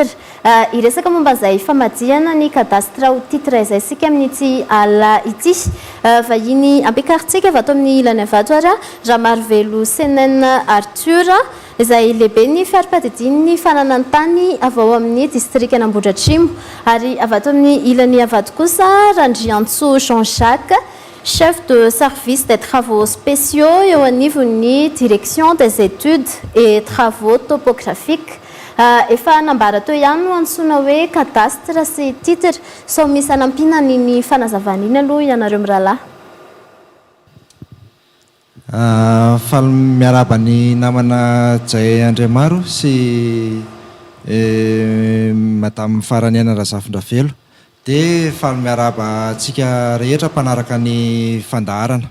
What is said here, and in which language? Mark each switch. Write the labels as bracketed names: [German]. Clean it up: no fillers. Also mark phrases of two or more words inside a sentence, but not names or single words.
[Malagasy] Iresaka momba izay famadihana ny cadastre ho titre izay sika amin'ity ala ity vahiny ampiakarintsika avy ato amin'ny ilany avato ary Ramarovelo Arthur izay lehibe ny fiara-piadidian'ny fananantany avy ao amin'ny district Anambohidratrimo ary avy ato amin'ny ilany avato kosa Randriantsoa Jean-Jacques [French] chef de service des travaux [Malagasy] spéciaux eo anivon'ny [French] direction des études et travaux topographiques [Malagasy] efa nambara teo ihany no antsoina hoe cadastre sy titre sao misy anampinany ny fanazavana iny aloha ianareo mirahalahy. Faly miaraba ny namana Jay Andriamaro sy madame Faraniana Razafindravelo dia faly miaraba antsika rehetra mpanaraka ny fandaharana.